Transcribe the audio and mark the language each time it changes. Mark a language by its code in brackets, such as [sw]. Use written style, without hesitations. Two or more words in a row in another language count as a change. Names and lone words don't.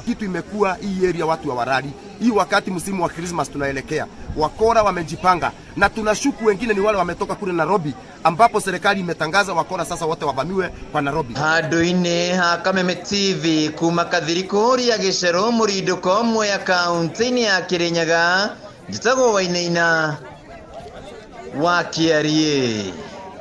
[sw] Kitu imekuwa hii area watu wa warari. Hii wakati msimu wa Christmas tunaelekea, wakora wamejipanga, na tunashuku wengine ni wale wametoka kule Nairobi ambapo serikali imetangaza wakora sasa wote wavamiwe kwa Nairobi. [ki] Handũ-inĩ ha Kameme TV kuma Kathiriku rĩa Gĩceru mũrindũko Mwea kaunti-inĩ ya Kirinyaga, njĩtagwo Wainaina wa Kĩarie.